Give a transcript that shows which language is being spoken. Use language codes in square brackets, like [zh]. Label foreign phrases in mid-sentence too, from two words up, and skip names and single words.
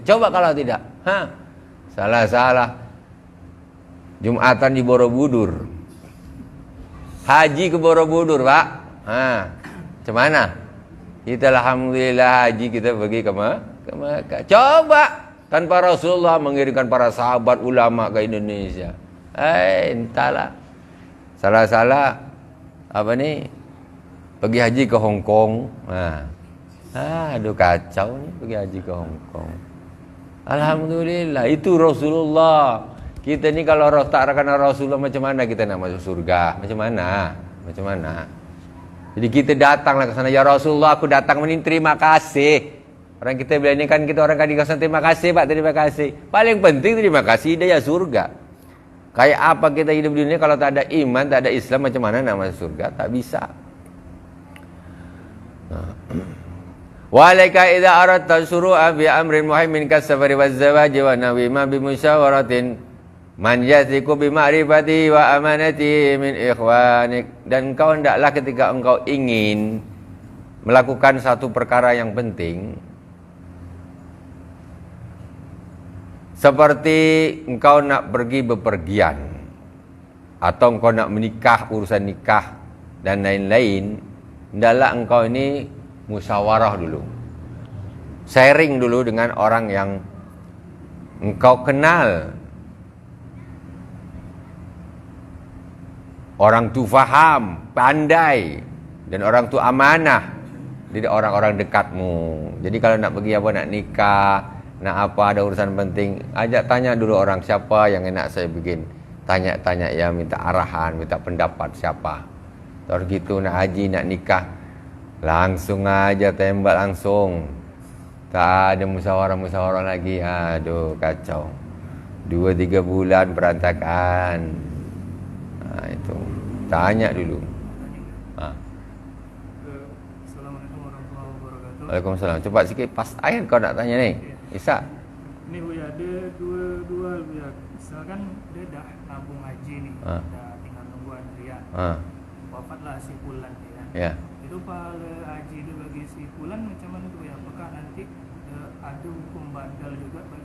[ms] Coba kalau tidak, salah-salah. Jumatan di Borobudur, haji ke Borobudur, Pak. Macam mana? Kita alhamdulillah haji kita pergi ke Mekah. Coba tanpa Rasulullah mengirimkan para sahabat ulama ke Indonesia. Entahlah. Salah-salah apa ni? Pergi haji ke Hong Kong. Aduh kacau ni pergi haji ke Hong Kong. Alhamdulillah itu Rasulullah. Kita ni kalau tak kena Rasulullah, macam mana kita nak masuk surga? Macam mana? Macam mana? Jadi kita datanglah ke sana, ya Rasulullah, aku datang ini terima kasih. Orang kita bilang ni kan, kita orang kadang-kadang terima kasih Pak, terima kasih. Paling penting terima kasih dia ya surga. Kayak apa kita hidup di dunia kalau tak ada iman, tak ada Islam, macam mana nak masuk surga? Tak bisa. [ar] وعليك إذا أردت الشروع بأمر مهم كالسفر والزواج ونحوهما بمشاورة من يثق بمعرفة وأمانة من إخوانك. [ms] Dan engkau hendaklah ketika engkau ingin melakukan satu perkara yang penting, seperti engkau nak pergi bepergian atau engkau nak menikah, urusan nikah dan lain-lain, hendaklah engkau ini musyawarah dulu, sharing dulu dengan orang yang engkau kenal, orang tu faham, pandai, dan orang tu amanah dari orang-orang dekatmu. Jadi kalau nak pergi apa, nak nikah, nak apa, ada urusan penting, ajak tanya dulu orang siapa yang enak saya bikin. Tanya-tanya ya, minta arahan, minta pendapat siapa. Terus gitu nak haji, nak nikah, langsung aja tembak langsung. Tak ada musyawarah-musyawarah lagi. Aduh kacau. 2-3 bulan berantakan. Itu tanya dulu. [ar] السلام عليكم ورحمة الله وبركاته. [ms] Waalaikumsalam. Cepat sikit, pas air kau nak tanya ni. Isa. Ini Buya ada dua Buya. Misalkan dia dah nabung haji nih, dah tinggal nunggu antrian. Wafatlah si Fulan ni kan. Ya. Itu pahala haji dia bagi si Fulan macam mana tu ya? Apakah nanti ada hukum badal juga bagi?